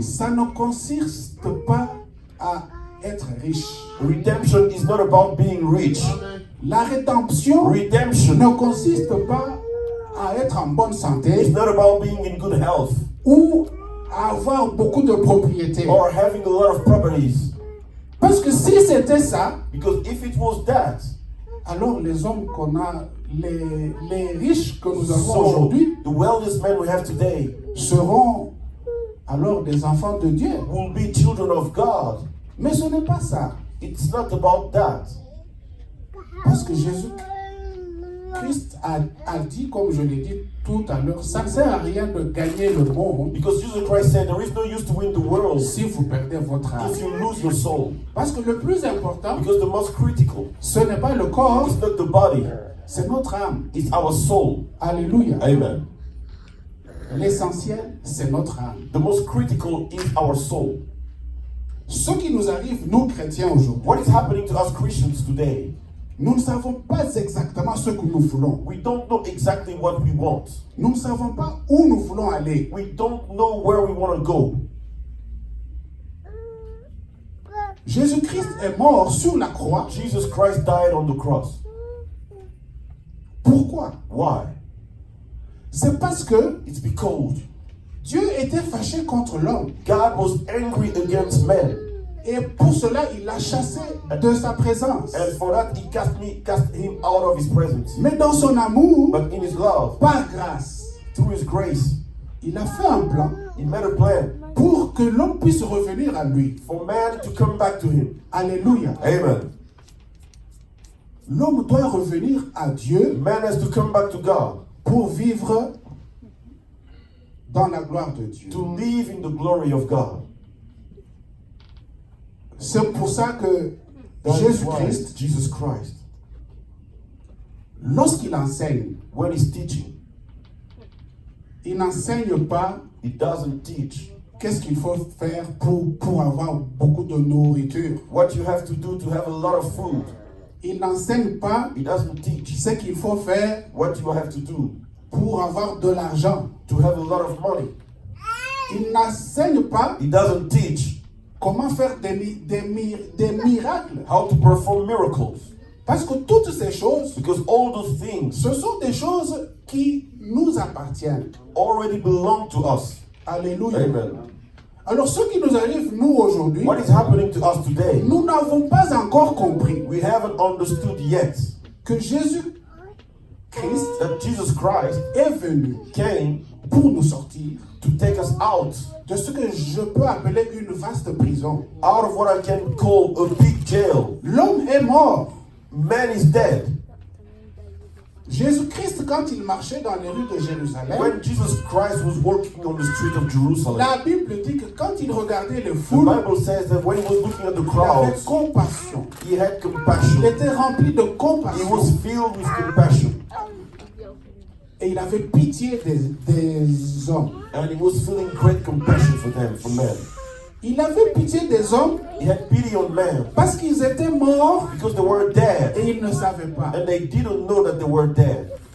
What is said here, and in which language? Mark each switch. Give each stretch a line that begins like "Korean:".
French: ça ne consiste pas à être riche.
English: redemption is not about being rich.
French: La rédemption
English: Redemption
French: ne consiste pas à être en bonne
English: is
French: santé
English: not about being in good health
French: ou à avoir beaucoup de propriétés.
English: or having a lot of properties.
French: Parce que si c'était ça,
English: Because if it was that,
French: alors les hommes qu'on a, les riches que nous avons
English: so
French: aujourd'hui
English: the wealthiest men we have today
French: seront alors des enfants de Dieu.
English: will be children of God.
French: Mais ce n'est pas ça.
English: It's not about that.
French: Parce que Jésus-Christ a dit, comme je l'ai dit tout à l'heure, ça ne sert à rien de gagner le monde
English: Because Jesus Christ said there is no use to win the world
French: si vous perdez votre âme.
English: if you lose your soul.
French: Parce que le plus important,
English: Because the most critical
French: ce n'est pas le corps,
English: is not the body,
French: c'est notre âme.
English: it's our soul.
French: Alléluia.
English: Amen.
French: L'essentiel, c'est notre âme.
English: The most critical is our soul.
French: Ce qui nous arrive, nous chrétiens aujourd'hui,
English: What is happening to us Christians today?
French: nous ne savons pas exactement ce que nous voulons.
English: We don't know exactly what we want.
French: Nous ne savons pas où nous voulons aller.
English: We don't know where we want to go.
French: Jésus-Christ est mort sur la croix.
English: Jesus Christ died on the cross.
French: Pourquoi?
English: Why?
French: C'est parce que
English: It's because
French: Dieu était fâché contre l'homme.
English: God was angry against men.
French: Et pour cela, il l'a chassé de sa présence.
English: And for that, he cast him out of his presence.
French: Mais dans son amour,
English: But in his love,
French: par grâce,
English: through his grace,
French: il a fait un plan
English: he made a plan
French: pour que l'homme puisse revenir à lui.
English: for man to come back to him.
French: Alléluia.
English: Amen.
French: L'homme doit revenir à Dieu
English: Man has to come back to God
French: pour vivre dans la gloire de Dieu.
English: to live in the glory of God.
French: C'est pour ça que
English: That is why
French: Jésus-Christ,
English: Jesus Christ,
French: lorsqu'il enseigne,
English: when he's teaching,
French: il n'enseigne pas
English: he doesn't teach
French: qu'est-ce qu'il faut faire pour avoir beaucoup de nourriture.
English: what you have to do to have a lot of food.
French: Il n'enseigne pas
English: He doesn't teach
French: ce qu'il faut faire
English: what you have to do
French: pour avoir de l'argent.
English: to have a lot of money.
French: Il n'enseigne pas
English: He doesn't teach
French: comment faire des miracles.
English: how to perform miracles.
French: Parce que toutes ces choses,
English: Because all those things
French: ce sont des choses qui nous appartiennent.
English: already belong to us.
French: Alléluia.
English: Amen.
French: Alors ce qui nous arrive, nous, aujourd'hui,
English: What is happening to us today?
French: nous n'avons pas encore compris
English: We haven't understood yet
French: que Jésus-Christ
English: that Jesus Christ
French: est venu
English: came
French: pour nous sortir
English: to take us out
French: de ce que je peux appeler une vaste prison.
English: of what I can call a big jail.
French: L'homme est mort.
English: Man is dead.
French: Jésus-Christ, quand il marchait dans les rues de Jérusalem,
English: When Jesus Christ was walking on the street of Jerusalem,
French: la Bible dit que quand il regardait les
English: the
French: foules,
English: Bible says that when he was looking at the
French: il avait
English: crowds,
French: compassion.
English: he had
French: Il
English: compassion.
French: était rempli de
English: He
French: compassion.
English: was filled with compassion.
French: Et il avait pitié des hommes.
English: And he was feeling great compassion for them, for men.
French: Il avait pitié des hommes
English: He had pity on men
French: parce qu'ils étaient morts
English: because they were dead.
French: et ils ne savaient pas.
English: And they didn't know that they were dead.